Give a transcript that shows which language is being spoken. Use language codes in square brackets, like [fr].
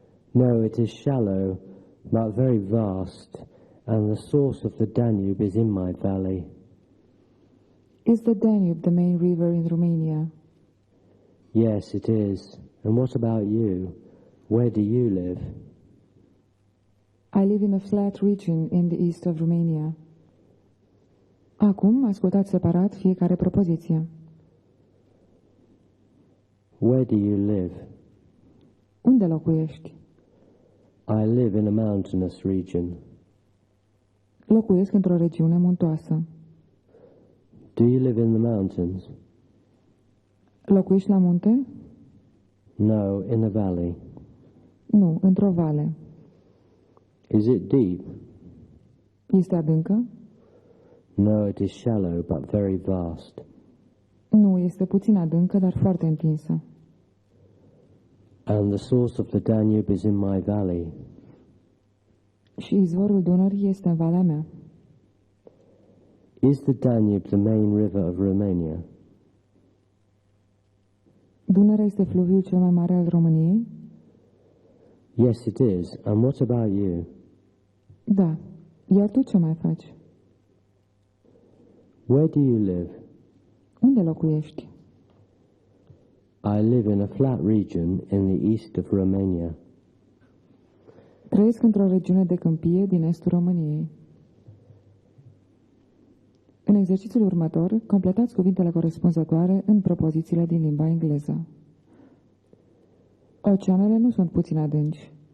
[en] No, it is shallow, but very vast, and the source of the Danube is in my valley. Is the Danube the main river in Romania? Yes, it is. And what about you? Where do you live? I live in a flat region in the east of Romania. [ro] Acum ascultați separat fiecare propoziție. [en] Where do you live? [ro] Unde locuiești? [en] I live in a mountainous region. [ro] Locuiesc într-o regiune muntoasă. [en] Do you live in the mountains? [ro] Locuiești la munte? [en] No, in a valley. [ro] Nu, într-o vale. [en] Is it deep? [ro] Este adâncă? [en] No, it is shallow, but very vast. [ro] Nu, este puțin adâncă, dar foarte întinsă. [en] And the source of the Danube is in my valley. [ro] Și izvorul Dunării este în valea mea. [en] Is the Danube the main river of Romania? [ro] Dunărea este fluviul cel mai mare al României? [en] Yes, it is. And what about you? [ro] Da. Iar tu ce mai faci? [en] Where do you live? [ro] Unde locuiești? [en] I live in a flat region in the east of Romania. [ro] Trăiesc într-o regiune de câmpie din estul României. În exercițiul următor, completați cuvintele corespunzătoare în propozițiile din limba engleză. Oceanele nu sunt puțin adânci.